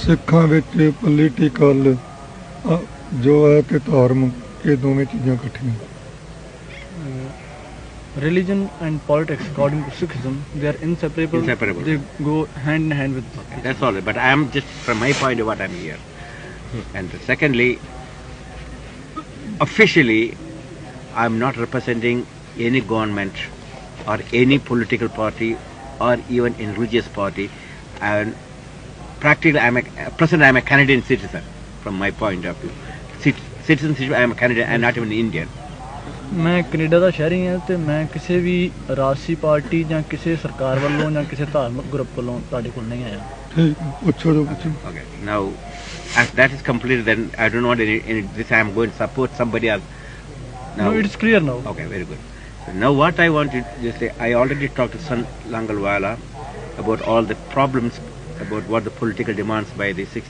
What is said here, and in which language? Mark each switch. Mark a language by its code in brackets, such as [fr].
[pa] ਸਿੱਖਾਂ ਵਿੱਚ ਪੋਲੀਟੀਕਲ ਜੋ ਹੈ ਕਿ ਧਰਮ, ਇਹ ਦੋਵੇਂ ਚੀਜ਼ਾਂ ਇਕੱਠੀਆਂ। [en] Religion and politics, according to Sikhism, they are inseparable. They go hand in hand with. Okay, that's all. But I am just from my point of what I am here. And secondly, officially, I am not representing any government or any political party or even a religious party. And practically, present I am a Canadian citizen from my point of view. Citizenship, I am a Canadian and not even Indian. [pa] ਮੈਂ Canada ਦਾ ਸ਼ਹਿਰੀ ਹਾਂ ਤੇ ਮੈਂ ਕਿਸੇ ਵੀ ਰਾਸ਼ਟਰੀ party ਜਾਂ ਕਿਸੇ ਸਰਕਾਰ ਵੱਲੋਂ ਜਾਂ ਕਿਸੇ ਧਾਰਮਿਕ ਗਰੁੱਪ ਵੱਲੋਂ ਤੁਹਾਡੇ ਕੋਲ ਨਹੀਂ ਆਇਆ। ਠੀਕ, ਪੁੱਛੋ ਜੋ ਪੁੱਛੋ। [en] Okay, now as that is completed, then I don't want any this I am going to support somebody else. Now, No, it's clear now. Okay, very good. So now what I want to say, I already talked to San Langalwala about all the problems, about what the political demands by the 6.